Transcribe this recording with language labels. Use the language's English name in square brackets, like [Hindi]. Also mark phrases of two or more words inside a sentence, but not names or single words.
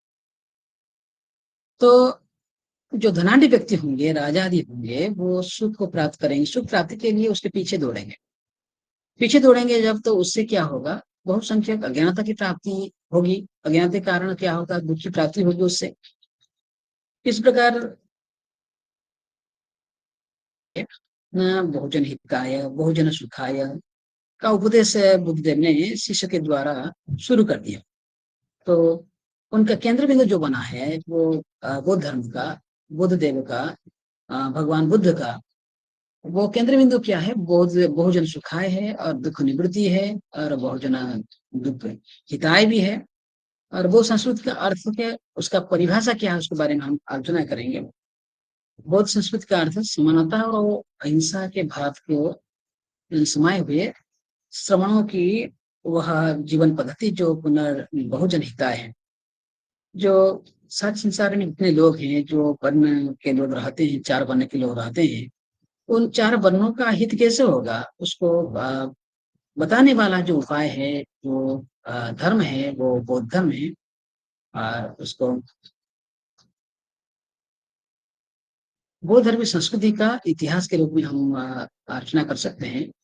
[Hindi] तो जो धनाढ्य व्यक्ति होंगे, राजा आदि होंगे, वो सुख को प्राप्त करेंगे, सुख प्राप्ति के लिए उसके पीछे दौड़ेंगे। पीछे दौड़ेंगे जब, तो उससे क्या होगा, बहुत संख्यक अज्ञानता की प्राप्ति होगी। अज्ञानता के कारण क्या होगा, दुख की प्राप्ति होगी उससे। इस प्रकार न [Sanskrit] बहुजन हिताय बहुजन सुखाय [Hindi] का उपदेश बुद्धदेव ने शिष्य के द्वारा शुरू कर दिया। तो उनका केंद्र बिंदु जो बना है वो बौद्ध धर्म का, बुद्ध देव का, भगवान बुद्ध का, वो केंद्र बिंदु क्या है, बौद्ध [Sanskrit] बहुजन सुखाय [Hindi] है और दुख निवृत्ति है, और [Sanskrit] बहुजन दुख हिताय [Hindi] भी है। और वो संस्कृत का अर्थ क्या, उसका परिभाषा क्या है, उसके बारे में हम आलोचना करेंगे। बौद्ध संस्कृत का अर्थ समानता और अहिंसा के भाव को समाये हुए श्रमणों की वह जीवन पद्धति जो [Sanskrit] बहुजन हिताय [Hindi] है। जो सात संसार में जितने लोग हैं, जो वर्ण के लोग रहते हैं, चार वर्ण के लोग रहते हैं, उन चार वर्णों का हित कैसे होगा, उसको बताने वाला जो उपाय है, जो धर्म है, वो बौद्ध धर्म है। और उसको बौद्ध धर्म की संस्कृति का इतिहास के रूप में हम अर्चना कर सकते हैं।